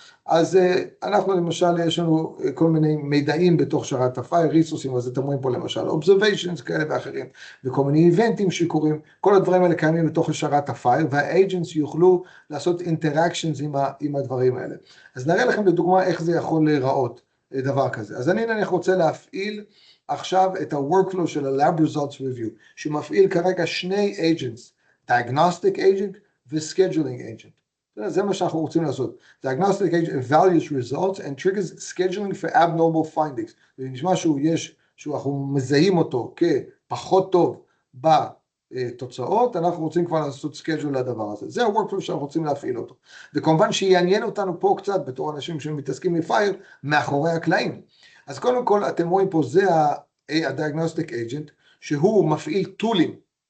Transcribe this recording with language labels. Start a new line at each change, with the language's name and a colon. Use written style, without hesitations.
Hebrew: אז אנחנו למשל, יש לנו כל מיני מידעים בתוך שרת ה-FHIR, ריסוסים, אז אתם רואים פה למשל observations כאלה ואחרים, וכל מיני איבנטים שקורים, כל הדברים האלה קיימים בתוך שרת ה-FHIR, וה-agents יוכלו לעשות interactions עם הדברים האלה. אז נראה לכם לדוגמה איך זה יכול להיראות, דבר כזה. אז אני נניח רוצה להפעיל עכשיו את ה-workflow של ה-Lab Results Review, שמפעיל כרגע שני agents, Diagnostic Agent ו-Scheduling Agent. זה מה שאנחנו רוצים לעשות.
English: Diagnostic Agent evaluates results and triggers scheduling for abnormal findings.
Hebrew: זה נשמע שאנחנו מזהים אותו כפחות טוב בתוצאות, אנחנו רוצים כבר לעשות schedule לדבר הזה. זה ה-workflow שאנחנו רוצים להפעיל אותו. וכמובן שיעניין אותנו פה קצת, בתור אנשים שמתעסקים מ-FHIR, מאחורי הקלעים. אז קודם כל, אתם רואים פה, זה ה-Diagnostic Agent, שהוא מפעיל טולים.